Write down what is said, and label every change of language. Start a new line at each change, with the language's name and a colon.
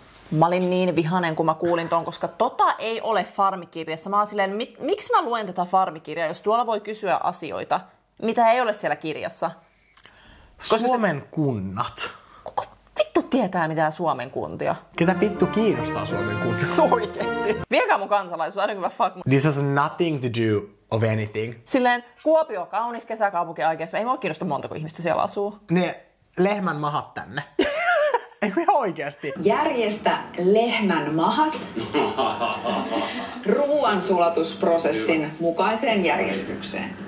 Finnish: Mä olin niin vihanen, kun mä kuulin ton, koska ei ole farmikirjassa. Mä oon silleen, miksi mä luen tätä farmikirjaa, jos tuolla voi kysyä asioita, mitä ei ole siellä kirjassa? Koska Suomen kunnat. Kuka vittu tietää mitään Suomen kuntia? Ketä vittu kiinnostaa Suomen kunnat? Oikeesti. Viekää mun kansalaisuus,
English: I don't give a fuck. This has nothing to do of anything.
Finnish: Silleen, Kuopio on kaunis kesäkaupunki oikeesti. Ei mua kiinnosta montako ihmistä siellä asuu. Ne lehmän mahat tänne. Eikö ihan oikeesti? Järjestä lehmän mahat ruoansulatusprosessin mukaiseen järjestykseen.